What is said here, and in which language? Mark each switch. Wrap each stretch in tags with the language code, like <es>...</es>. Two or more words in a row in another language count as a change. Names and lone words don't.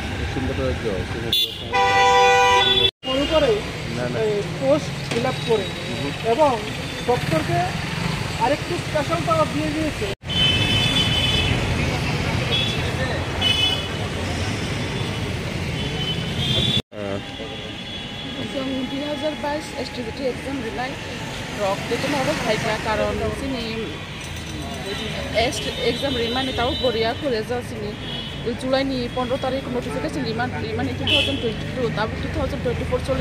<bn>মনে করে পোস্ট ফিল আপ করে এবং ডক্টরকে আরেকটু স্পেশাল পাওয়ার দিয়ে দিয়েছে।</bn> <trp>जों 2022 एसटीबीटी एग्जाम रिलाय रक बेखौनो फायखा कारण जोंनि एग्जाम रिमानि ताव बरिया करे जासिनि जुलाइनि 15 तारिख नटिफिकेशन रिमानि 2022 ताबो 2024 चलि</trp>